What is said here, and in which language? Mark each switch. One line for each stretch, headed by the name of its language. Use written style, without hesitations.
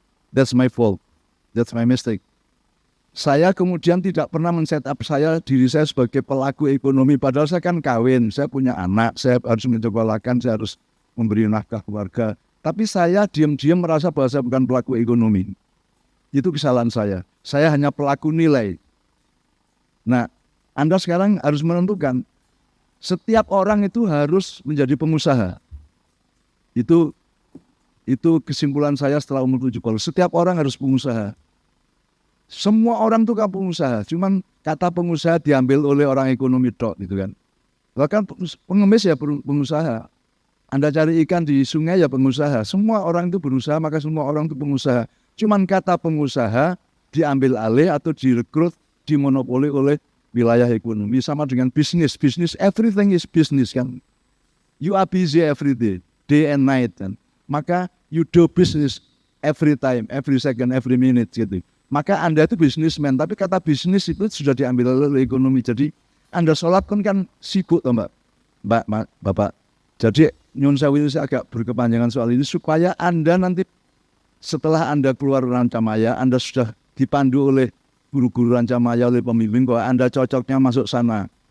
English: That's my fault, that's my mistake.
Indonesian: Saya kemudian tidak pernah men-set up diri saya sebagai pelaku ekonomi. Padahal saya kan kawin, saya punya anak, saya harus menyekolahkan, saya harus memberi nafkah keluarga. Tapi saya diam-diam merasa bahwa saya bukan pelaku ekonomi. Itu kesalahan saya. Saya hanya pelaku nilai. Nah, Anda sekarang harus menentukan setiap orang itu harus menjadi pengusaha. Itu kesimpulan saya setelah umur 70. Setiap orang harus pengusaha. Semua orang itu kan pengusaha. Cuman kata pengusaha diambil oleh orang ekonomi tok gitu kan. Bahkan pengemis ya pengusaha. Anda cari ikan di sungai ya pengusaha. Semua orang itu berusaha, maka semua orang itu pengusaha. Cuman kata pengusaha diambil alih atau direkrut, dimonopoli oleh wilayah ekonomi. Sama dengan bisnis.
English: Bisnis, everything is business kan. You are busy every day and night kan. Maka you do business every time, every second, every minute gitu.
Indonesian: Maka Anda itu businessman, tapi kata bisnis itu sudah diambil oleh ekonomi. Jadi Anda sholat kan sibuk toh Bapak. Jadi nyun sewu ini agak berkepanjangan soal ini supaya Anda nanti setelah Anda keluar Rancamaya, Anda sudah dipandu oleh guru-guru Rancamaya, oleh pembimbing bahwa Anda cocoknya masuk sana.